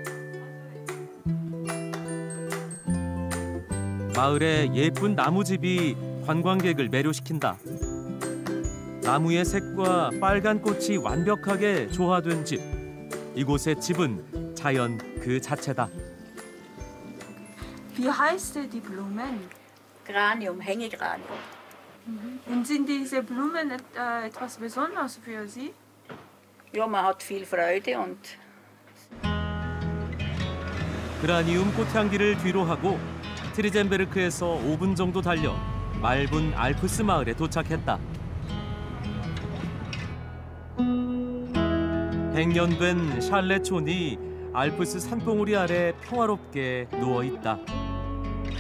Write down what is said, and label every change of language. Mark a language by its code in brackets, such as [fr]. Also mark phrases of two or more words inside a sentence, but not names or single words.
[ko] 마을의 예쁜 나무집이 관광객을 매료시킨다. 나무의 색과 빨간 꽃이 완벽하게 조화된 집. 이곳의 집은 자연 그 자체다. [de] Wie heißt die Blumen? Granium, Hängegranium. Und sind diese Blumen etwas Besonderes für Sie? Ja, man hat viel Freude und [ko] 그라니움 꽃향기를 뒤로하고 트리젠베르크에서 5분 정도 달려 맑은 알프스 마을에 도착했다. 100년 된 샬레촌이 알프스 산봉우리 아래 평화롭게 누워있다.